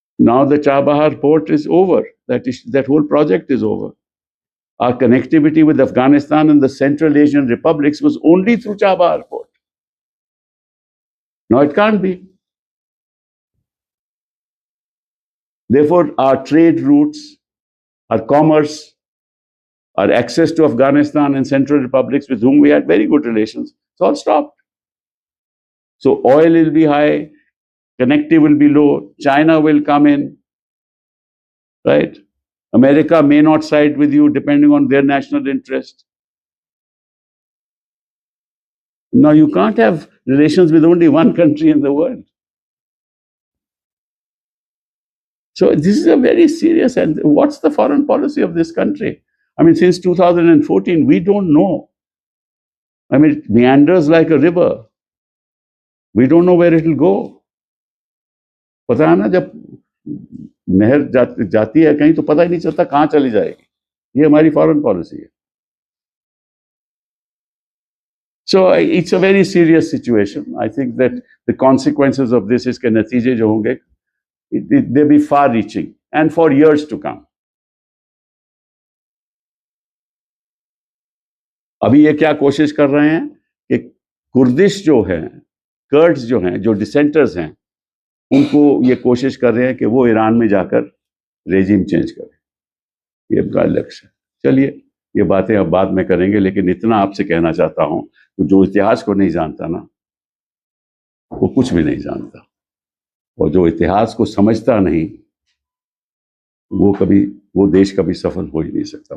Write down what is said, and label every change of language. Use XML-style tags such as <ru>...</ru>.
<en>Now the Chabahar port is over, that whole project is over. Our connectivity with Afghanistan and the Central Asian republics was only through Chabahar port. Now it can't be. Therefore, our trade routes, our commerce, our access to Afghanistan and Central republics with whom we had very good relations, it's all stopped. So oil will be high, connectivity will be low, China will come in, right? America may not side with you depending on their national interest. Now, you can't have relations with only one country in the world. So this is a very serious, and what's the foreign policy of this country? I mean, since 2014, we don't know. I mean, it meanders like a river. We don't know where it will go.</en> <hi>पता है ना, जब नहर जाती है कहीं तो पता ही नहीं चलता कहाँ चली जाएगी। ये हमारी फॉरेन पॉलिसी है।</hi> <en>So it's a very serious situation. I think that the consequences of this is</en> <hi>के नतीजे जो होंगे,</hi> <en>they be far-reaching and for years to come.</en> <hi>अभी ये क्या कोशिश कर रहे हैं कि कुर्दिश जो है, कर्ड्स जो हैं, जो डिसेंटर्स हैं, उनको ये कोशिश कर रहे हैं कि वो ईरान में जाकर रेजिम चेंज करें। ये उनका लक्ष्य है। चलिए, ये बातें अब बाद में करेंगे, लेकिन इतना आपसे कहना चाहता हूं कि जो इतिहास को नहीं जानता ना, वो कुछ भी नहीं जानता, और जो इतिहास को समझता नहीं, वो देश कभी सफल हो ही नहीं सकता।</hi>